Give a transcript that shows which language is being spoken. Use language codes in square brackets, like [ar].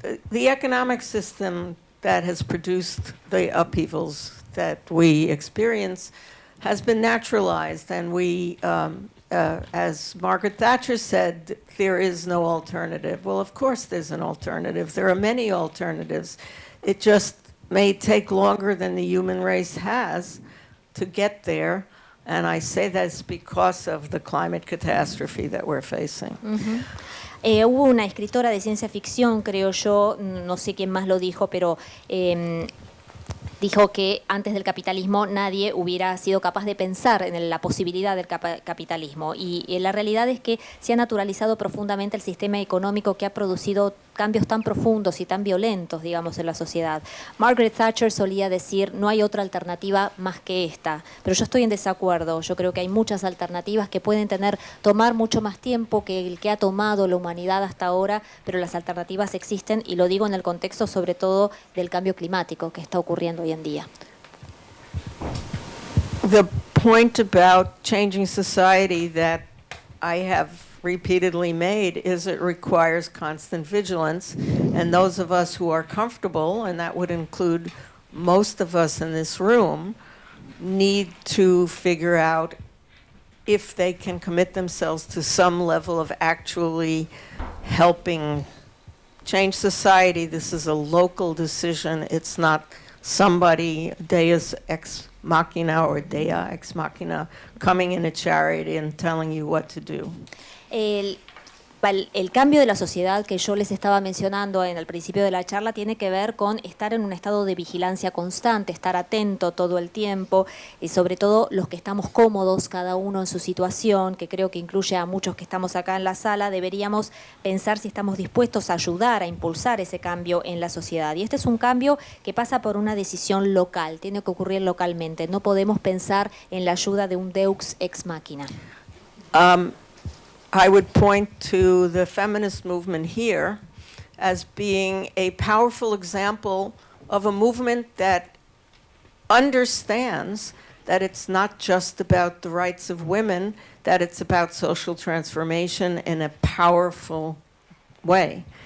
[en] The economic system that has produced the upheavals that we experience has been naturalized, and we, as Margaret Thatcher said, there is no alternative. Well, of course there's an alternative. There are many alternatives. It just may take longer than the human race has to get there, and I say that's because of the climate catastrophe that we're facing. Uh-huh. [es] Hubo una escritora de ciencia ficción, creo yo, no sé quién más lo dijo, pero dijo que antes del capitalismo nadie hubiera sido capaz de pensar en la posibilidad del capitalismo. Y la realidad es que se ha naturalizado profundamente el sistema económico que ha producido cambios tan profundos y tan violentos, digamos, en la sociedad. Margaret Thatcher solía decir, no hay otra alternativa más que esta, pero yo estoy en desacuerdo. Yo creo que hay muchas alternativas que pueden tomar mucho más tiempo que el que ha tomado la humanidad hasta ahora, pero las alternativas existen, y lo digo en el contexto sobre todo del cambio climático que está ocurriendo hoy en día. [en] The point about changing society that I have repeatedly made is it requires constant vigilance, and those of us who are comfortable, and that would include most of us in this room, need to figure out if they can commit themselves to some level of actually helping change society. This is a local decision. It's not somebody, deus ex machina or dea ex machina, coming in a chariot and telling you what to do. [es] El cambio de la sociedad que yo les estaba mencionando en el principio de la charla tiene que ver con estar en un estado de vigilancia constante, estar atento todo el tiempo, y sobre todo los que estamos cómodos, cada uno en su situación, que creo que incluye a muchos que estamos acá en la sala, deberíamos pensar si estamos dispuestos a ayudar, a impulsar ese cambio en la sociedad. Y este es un cambio que pasa por una decisión local, tiene que ocurrir localmente. No podemos pensar en la ayuda de un deus ex machina. [en] I would point to the feminist movement here as being a powerful example of a movement that understands that it's not just about the rights of women, that it's about social transformation in a powerful way.